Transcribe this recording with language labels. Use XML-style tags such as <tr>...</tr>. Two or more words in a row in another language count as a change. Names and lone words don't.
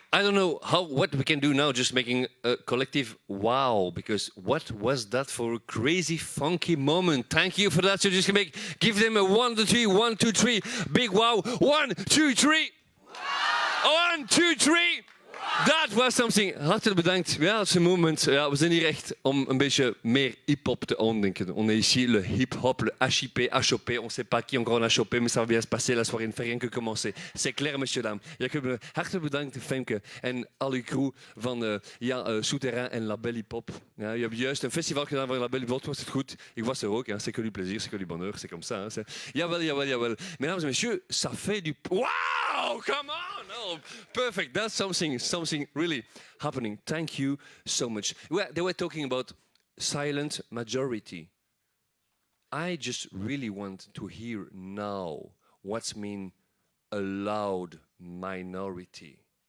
<en>I don't know what we can do now, just making a collective wow, because what was that for a crazy, funky moment? Thank you for that. So just give them a 1, 2, 3, 1, 2, 3, big wow. 1, 2, 3. Wow. 1, 2, 3.</en> <nl>Dat was something. Hartelijk bedankt. Ja,</nl> <fr>c'est un moment.</fr> <nl>Ja, we zijn hier echt om een beetje meer hip-hop te ontdenken.</nl> <fr>On est ici le hip-hop, le HIP, HOP. On ne sait pas qui encore a chopé, mais ça va bien se passer. La soirée ne fait rien que commencer. C'est clair, monsieur, dames.</fr> <nl>Hartelijk bedankt, Femke. En al uw crew van Souterrain en La Belle Hip-Hop. Ja, je hebt juist een festival gedaan van La Belle Hip-Hop. Was het goed? Ik was er ook.</nl> <fr>Hein. C'est que du plaisir, c'est que du bonheur. C'est comme ça. Hein.</fr> <nl>Jawel, jawel, jawel.</nl> <fr>Mesdames et messieurs, ça fait du...</fr> <en>Wow! Come on! Oh, perfect. That's something really happening. Thank you so much. They were talking about silent majority. I just really want to hear now what's mean a loud minority.</en>